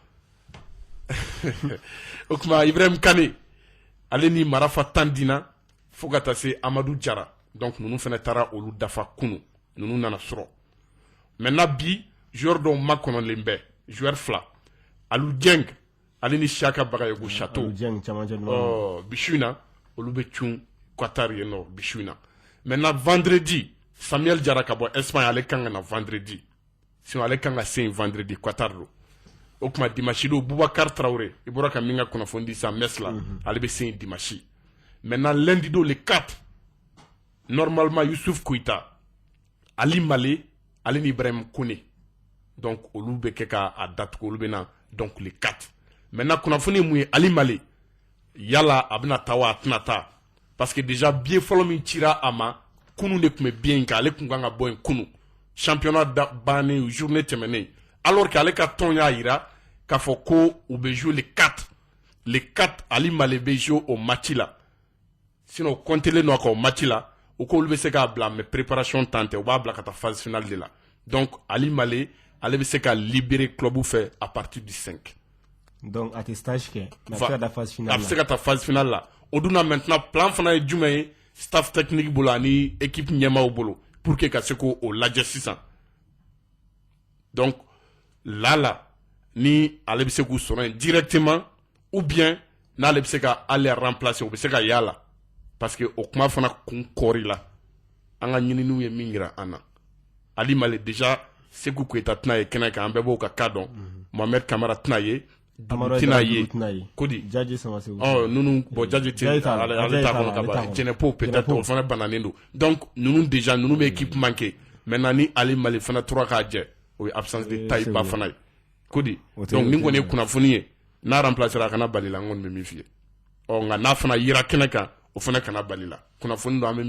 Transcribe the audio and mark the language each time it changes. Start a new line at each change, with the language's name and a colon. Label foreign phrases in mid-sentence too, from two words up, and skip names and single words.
Bambara: o tuma Ibrahim Kane ale ni Marafa Tandina fo ka taa se Amadou Diarra donc ninnu fana taara olu dafa kunu ninnu nana sɔrɔ maintenant bi joueur dɔw makɔnɔlen bɛ joueur fila Alou Dieng ale ni Siaka Bagayogo Chateau bisu in na olu bɛ cun Qatar yen nɔ bisu in na
French: maintenant vendredi
Bambara: Samuel Diarra ka bɔ Espagne ale kan ka na vendredi sinon ale kan ka se yen vendredi Qatar do o tuma dimanche do Boubacar Traoré i bɔra ka min ka kunnafoni di sisan Metz la ale bɛ se yen
French: dimanche maintenant lundi
Bambara: do
French: le 4
Bambara: normalement Youssouf Koita Ali Malé ale ni Ibrahim Koné donc olu bɛ kɛ ka a datugu olu bɛ na
French: donc le 4 maintenant
Bambara: kunnafoni mun ye Ali Malé yala a bɛna taa wa a tɛna taa
French: parce que déjà billet
Bambara: fɔlɔ min cira a ma kunu de tun bɛ billet in kan ale tun kan ka bɔ yen kunu championnat bannen journée tɛmɛnen
French: alors que
Bambara: ale ka tɔn y'a yira k'a fɔ ko u bɛ
French: jouer le 4
Bambara: Ali Malé bɛ jouer o match la sinon comptelen don a kan o match la u ko olu bɛ se k'a bila
French: mais préparation temps
Bambara: tɛ u b'a bila ka taa
French: phase finale de la donc
Bambara: Ali Malé ale bɛ se ka libérer club fɛ
French: à partir du 5
Bambara: donc a tɛ stage kɛ mais a bɛ se ka taa
French: phase finale
Bambara: la a bɛ se ka taa
French: phase finale
Bambara: la o dun na maintenant plan fana ye jumɛn ye
French: staff technique
Bambara: bolo ani équipe ɲɛmaaw bolo
French: pour que
Bambara: ka se k'o lajɛ sisan
French: donc là
Bambara: ni ale bɛ se k'u sɔrɔ yen
French: directement ou bien
Bambara: n'ale bɛ se ka ale remplacer o bɛ se ka yala
French: parce que
Bambara: o kuma fana kun kɔɔri la an ka ɲininiw ye min yira an na Ali Malé déjà Sékou Koita tɛna ye kɛnɛ kan an bɛɛ b'o ka cas dɔn Mohamed Kamara tɛna ye Dugu tɛna ye Kodi Djadji Samasekou ninnu bon Djadji tɛ ale t'a kɔnɔ ka ban Djenepo peut-être o fana bananen don donc ninnu déjà ninnu bɛ
French: équipe manqué
Bambara: maintenant ni Ali Malé fana tora k'a jɛ o ye
French: absence de taille
Bambara: ba fana ye Kodi donc ni kɔni ye kunnafoni ye n'a remplacera a kana bali la n kɔni bɛ min f'i ye nka n'a fana yera kɛnɛ kan o fana kana bali la kunnafoni don an bɛ